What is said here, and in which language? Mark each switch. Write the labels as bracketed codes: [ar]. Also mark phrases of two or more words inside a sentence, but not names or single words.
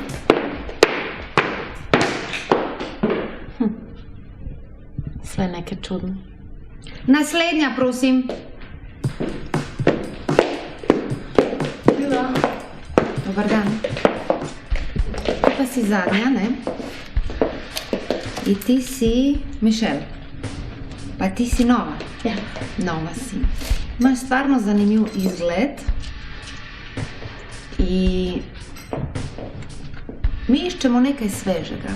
[sr] Sve neke čudne. [sl] Naslednja, prosim. [sr] Dobar dan. [sl] Pa si zadnja, ne? [sr] I ti si Michelle. [sl] Pa ti si nova. Ja. Nova si. [sr] Imaš stvarno zanimljiv izgled. I mi išćemo [sl] nekaj svežega.